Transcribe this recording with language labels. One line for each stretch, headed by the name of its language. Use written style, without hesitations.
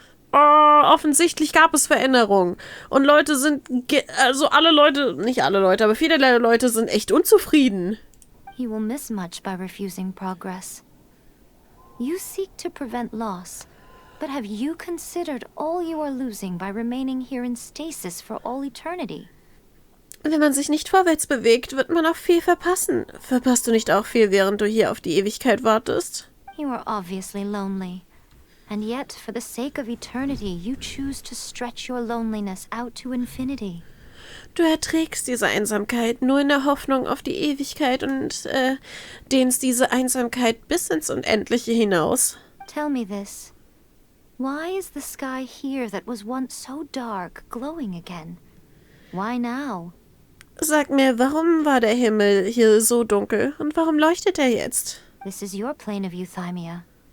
German: Offensichtlich gab es Veränderungen. Und Leute sind, also alle Leute, nicht alle Leute, aber viele Leute sind echt unzufrieden.
English: You will miss much by refusing progress. You seek to prevent loss. But have you considered all you are losing by remaining here in stasis for all eternity?
German: Wenn man sich nicht vorwärts bewegt, wird man auch viel verpassen. Verpasst du nicht auch viel, während du hier auf die Ewigkeit wartest?
English: You are obviously lonely. And yet, for the sake of eternity, you choose to stretch your loneliness out to infinity.
German: Du erträgst diese Einsamkeit nur in der Hoffnung auf die Ewigkeit und dehnst diese Einsamkeit bis ins Unendliche hinaus.
English: Tell me this. Why is the sky here that was once so dark glowing again? Why now?
German: Sag mir, warum war der Himmel hier so dunkel und warum leuchtet er jetzt?
English: This is your plane of euthymia.